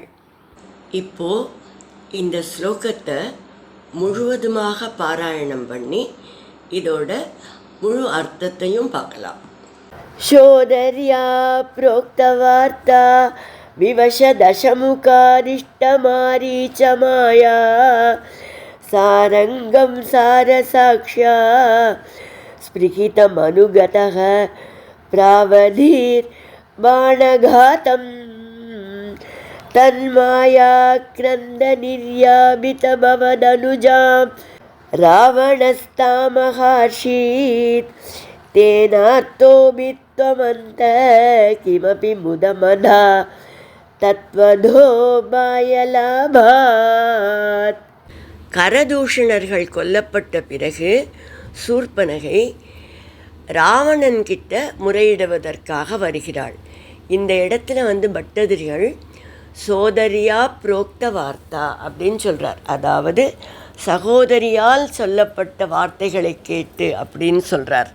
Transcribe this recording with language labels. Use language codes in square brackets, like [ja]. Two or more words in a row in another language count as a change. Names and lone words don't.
[ta] இப்போ இந்த ஸ்லோகத்தை முழுவதுமாக பாராயணம் பண்ணி இதோட முழு அர்த்தத்தையும் பார்க்கலாம். [sa] सोदर्या प्रोक्तवार्ता विवश दशमुखादिष्ट मारीच माया. सारङ्गं सारसाक्ष्या स्पृहितमनुगतः प्रावधीर्बाणघातं तन्मायाक्रन्दनिर्यापितभवदनुजां रावणस्तामहर्षीत् तेनार्तोऽभित्वमन्त किमपि मुदमदा तत्त्वधो मायलाभात्. [ta] கரதூஷணர்கள் கொல்லப்பட்ட பிறகு சூர்பனகை ராவணன் கிட்ட முறையிடுவதற்காக வருகிறாள். இந்த இடத்துல பட்டதிரிகள் [sa] सोदर्या प्रोक्त वार्ता [ta] அப்படின்னு சொல்கிறார். அதாவது சகோதரியால் சொல்லப்பட்ட வார்த்தைகளை கேட்டு அப்படின்னு சொல்கிறார்.